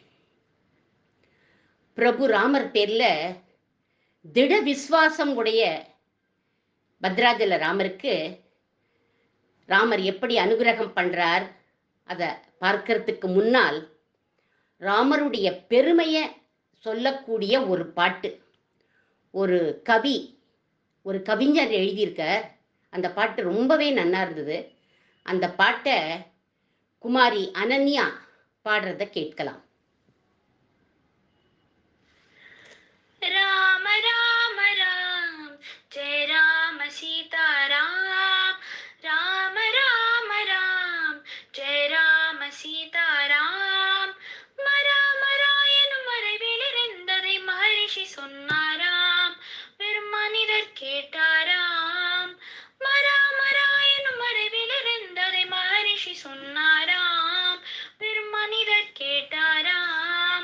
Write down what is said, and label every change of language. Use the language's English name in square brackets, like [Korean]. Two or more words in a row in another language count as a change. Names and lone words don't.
[Tamil] பிரபு ராமர் பேர்ல திட விஸ்வாசம் உடைய பத்ராஜல ராமருக்கு ராமர் எப்படி அனுகிரகம் பண்றார் அதை பார்க்கறதுக்கு முன்னால் ராமருடைய பெருமையை சொல்லக்கூடிய ஒரு பாட்டு, ஒரு கவி, ஒரு கவிஞர் எழுதியிருக்கார். அந்த பாட்டு ரொம்பவே நல்லா இருந்தது. அந்த பாட்டை குமாரி அனன்யா பாடுறத கேட்கலாம். [Hindi] राम राम राम जय राम सीता राम, राम राम राम जय राम सीता राम. [Tamil] மராமராயனும் மறைவிலிருந்ததை மகரிஷி சொன்னாராம், வெறும் மனிதர் கேட்டாராம். மராமராயனும் மறைவிலிருந்ததை மகரிஷி சொன்னாராம், வெறும் மனிதர் கேட்டாராம்.